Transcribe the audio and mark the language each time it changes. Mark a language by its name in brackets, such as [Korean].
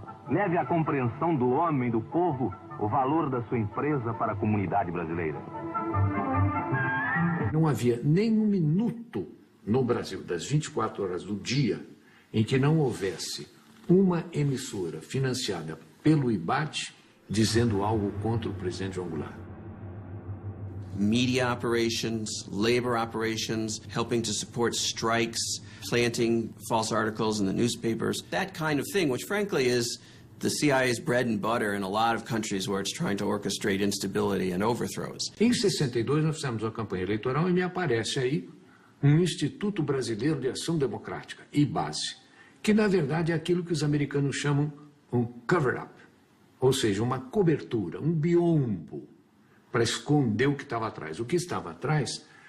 [Portuguese] Leve à compreensão do homem, do povo, o valor da sua empresa para a comunidade brasileira. Não havia nem um minuto no Brasil, das 24 horas do dia, em que não houvesse uma emissora financiada pelo IBAD dizendo algo contra o presidente João Goulart. [English] Media operations, labor operations, helping to support strikes, planting false articles in the newspapers, that kind of thing, which frankly is the CIA's bread and butter in a lot of countries where it's trying to orchestrate instability and overthrows. [Portuguese] Em 62 nós fizemos uma campanha eleitoral e me aparece aí um Instituto Brasileiro de Ação Democrática, IBASE, que na verdade é aquilo que os americanos chamam um cover-up, ou seja, uma cobertura, um biombo, para esconder o que estava atrás. O que estava atrás?